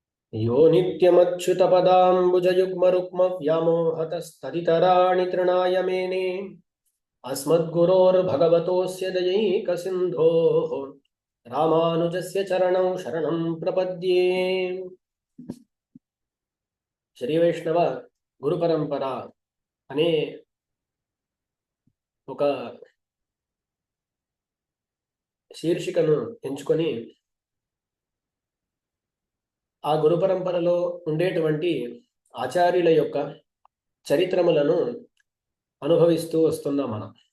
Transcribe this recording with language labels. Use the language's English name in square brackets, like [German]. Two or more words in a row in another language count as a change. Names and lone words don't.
[Sanskrit] यो नित्यमच्युतपदाम्बुजयुग्मरुक्मव्यामोहतस्तदितराणि तृणाय मेने अस्मद्गुरोर्भगवतोऽस्य दयैकसिन्धोः रामानुजस्य चरणौ शरणं प्रपद्ये। [Telugu] శ్రీ వైష్ణవ గురు పరంపర అనే ఒక శీర్షికను ఎంచుకొని ఆ గురు పరంపరలో ఉండేటువంటి ఆచార్యుల యొక్క చరిత్రములను అనుభవిస్తూ వస్తున్నాం మనం.